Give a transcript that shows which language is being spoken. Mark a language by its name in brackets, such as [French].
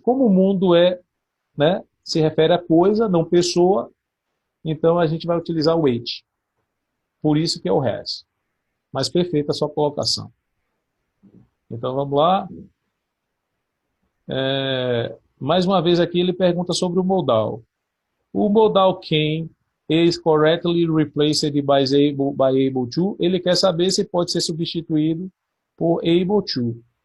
[Portuguese] Como o mundo né, se refere a coisa, não pessoa, então a gente vai utilizar o it. Por isso que é o has. Mas perfeita a sua colocação. Então vamos lá. Mais uma vez aqui ele pergunta sobre o modal. [English] O modal can is correctly replaced by able to. [Portuguese] Ele quer saber se pode ser substituído por able to.